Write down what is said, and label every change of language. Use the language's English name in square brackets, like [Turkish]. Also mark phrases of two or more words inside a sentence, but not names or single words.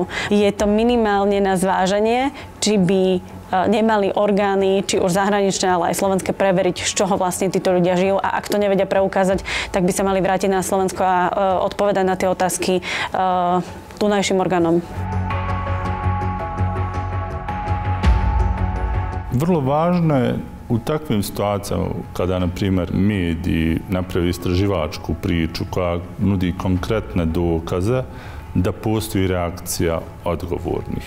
[Slovak] Je to minimálne na zváženie, či by nemali orgány, či už zahraničné, ale aj slovenské, preveriť, z čoho vlastne títo ľudia žijú, a ak to nevedia preukázať, tak by sa mali vrátiť na Slovensko a odpovedať na tie otázky tunajším orgánom. [Bosnian] Vrlo važno je u takvim situacijama kada, na primjer, mediji napravi istraživačku priču koja nudi konkretne dokaze, da postoji reakcija odgovornih.